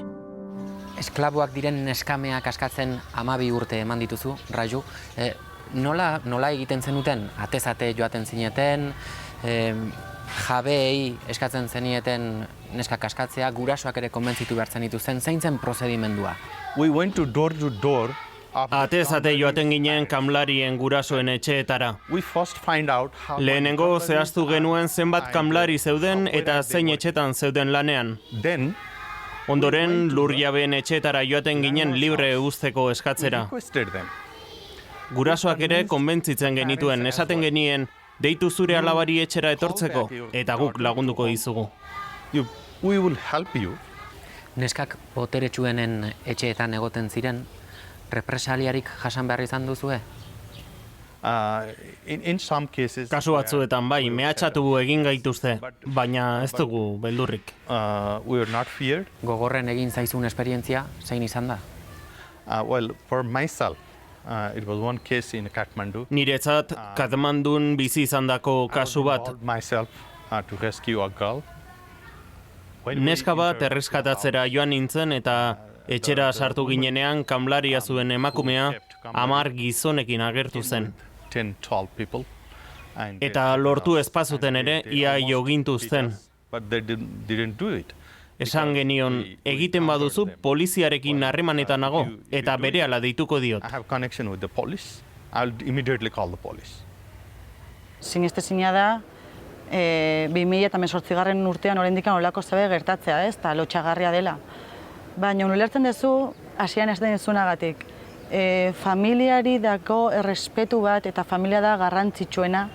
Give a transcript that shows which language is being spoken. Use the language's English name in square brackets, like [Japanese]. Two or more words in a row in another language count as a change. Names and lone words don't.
[Basque] Esklaboak diren neskameak askatzen 12 urte eman dituzu, Raju. Nola egiten zenuten? Atezate joaten zineten, jabeei eskatzen zenieten neskak askatzea, gurasoak ere konbentzitu behar zenituzen, zein zen prozedimendua? [English] We went to door. [Basque] Atezate joaten ginen kamlarien gurasoen etxeetara. Lehenengo zehaztu genuen zenbat kamlari zeuden eta zein etxetan zeuden lanean. Ondoren lurjabeen etxeetara joaten ginen libre uzteko eskatzera. Gurasoak ere konbentzitzen genituen, esaten genien, deitu zure alabari etxera etortzeko, eta guk lagunduko dizugu. [English] We will help you. [Basque] Neskak boteretsuenen etxeetan egoten ziren, represaliarik jasan behar izan duzue? [English] In some cases, [Basque] kasu batzuetan bai, mehatxatu egin gaituzte, baina ez dugu beldurrik. [English] We are not feared. [Basque] Gogorren egin zaizun esperientzia, zein izan da? [English] Well, for myself, it was one case in Kathmandu. [Basque] Niretzat, Kathmandun bizi izandako kasu bat. [English] Myself to rescue a girl. [Basque] Neska bat erreskatatzera joan nintzen eta etxera sartu ginenean kamlaria zuen emakumea 10 gizonekin agertu zen. [English] 10-12 people. [Basque] Eta lortu espazuten ere ia jogintuzten. [English] But they didn't do it. [Basque] Esan genion, egiten baduzu poliziarekin harremanetan nago eta berehala deituko diot. [English] I have connection with the police. I'll immediately call the police. [Basque] Sinestezina da 2018 urtean oraindik olako zabe gertatzea, ez? Ta lotxagarria dela. Baina ulertzen duzu hasian ez den duzunagatik. Familiari dako errespetu bat eta familia da garrantzitsuena.